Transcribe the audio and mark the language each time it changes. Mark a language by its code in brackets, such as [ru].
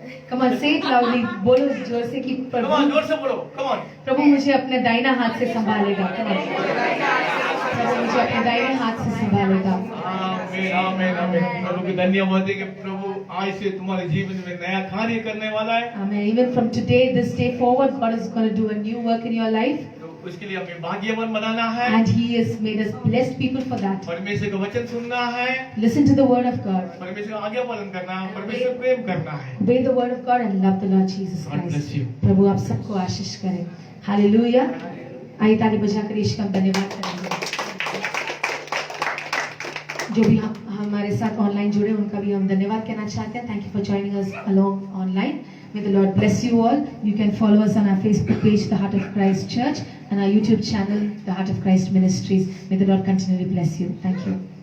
[en] Come on, say it loudly. [hi] बोलो जोर से कि [en] Come on, जोर से बोलो। Come on. [hi] प्रभु मुझे अपने दाहिना हाथ से संभालेगा। [en] Come on. [hi] प्रभु मुझे अपने दाहिने हाथ से संभालेगा। आमीन आमीन आमीन। प्रभु की धन्यवाद है कि प्रभु आज से तुम्हारे जीवन में नया कार्य करने वाला है। [en] Amen. Even from today, this day forward, God is going to do a new work in your life. [hi] तो उसके लिए हमें भाग्यवान बनाना है। [en] And He has made us blessed people for that. [hi] परमेश्वर का वचन सुनना है। [en] Listen to the word of God. [hi] परमेश्वर का आज्ञा पालन करना है, परमेश्वर प्रेम करना है। [en] Obey the word of God and love the Lord Jesus God bless Christ. you. [hi] प्रभु आप सबको आशीष करें। हालेलुया। आइए ताली बजाकर यीशु का धन्यवाद करेंगे। जो भी हमारे साथ ऑनलाइन जुड़े उनका भी हम धन्यवाद कहना चाहते हैं। [en] Thank you for joining us along online. May the Lord bless you all. You can follow us on our Facebook page, The Heart of Christ Church, and our YouTube channel, The Heart of Christ Ministries. May the Lord continually bless you. Thank you.